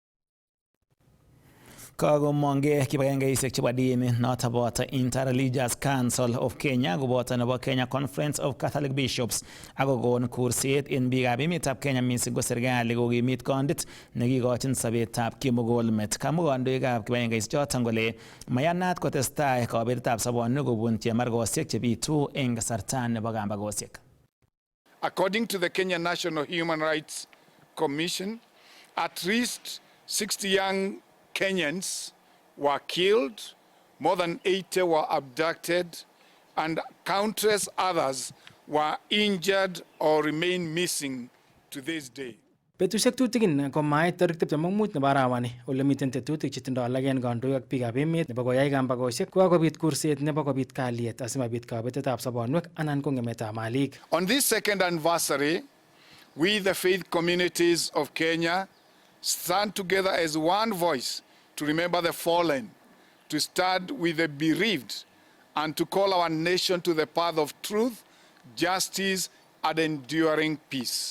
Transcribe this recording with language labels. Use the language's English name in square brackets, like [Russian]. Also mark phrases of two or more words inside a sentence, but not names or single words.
[Kalenjin] Kagomongei kibagengeisiek chebo dini noto boto Inter-Religious Council of Kenya koboto nebo Kenya Conference of Catholic Bishops akokon kurset en biikab emetab Kenya mising ko serikali kokimit kondit nekikochin sobetab kimugulmet. Kamwa kandoikab kibagengeisiek choton kole mayanat kotestai kabetetab sobonwek kobun chemargosiek chebitu eng kasarta nebo kambagosiek. [English] According to the Kenya National Human Rights Commission, at least 60 young Kenyans were killed, more than 80 were abducted, and countless others were injured or remain missing to this day. [Kalenjin] Betusiek tutikin komait tarik 25 nebo arawani ole miten tetutik chetindoi alak en kandoik ak biikab emet nebo koyai kambagosiek kokakobit kurset nebo kobit kalyet asimabit kabetetab sobonwek anan ko ng'emetab malik. [English] On this second anniversary, we the faith communities of Kenya stand together as one voice to remember the fallen, to stand with the bereaved, and to call our nation to the path of truth, justice, and enduring peace.